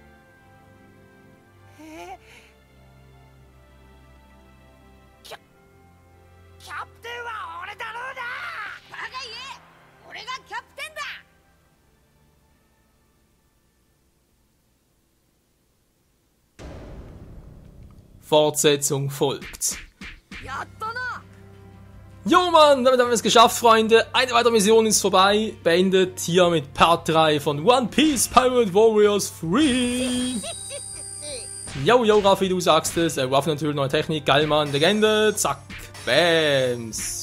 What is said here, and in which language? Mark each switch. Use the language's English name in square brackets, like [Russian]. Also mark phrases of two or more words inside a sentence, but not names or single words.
[Japanese] キャプテンは俺だろうな。バカ言え！俺がキャプテンだ。 [German] Fortsetzung folgt. [Japanese] やったな！ [German] Jo Mann, damit haben wir es geschafft, Freunde. Eine weitere Mission ist vorbei. Beendet hier mit Part 3 von One Piece Pirate Warriors 3. Jo, Raffi, du sagst es. Waffe natürlich, neue Technik. Geil, Mann. Legende. Zack. Bams.